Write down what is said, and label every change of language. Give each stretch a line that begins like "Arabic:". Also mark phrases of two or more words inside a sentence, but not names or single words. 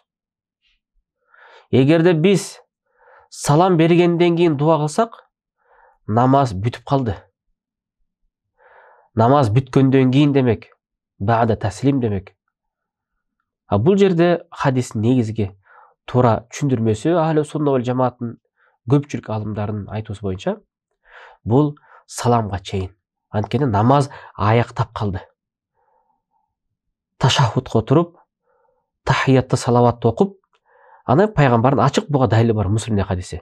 Kyrgyz: Эгерде биз салам бергенден кийин дуа кылсак, намаз бүтүп калды. Намаз бүткөндөн кийин демек,
Arabic: بعد التسليم
Kyrgyz: демек. Бул жерде хадистин негизги туура түшүндүрмөсү
Arabic: أهل السنة والجماعة
Kyrgyz: көпчүлүк алымдарынын айтуусу боюнча бул саламга чейин. Анткени намаз аяктап калды. Ташаххудка отуруп, тахиятты салаватты окуп, анан пайгамбардын ачык буга далили бар Муслимде хадиси.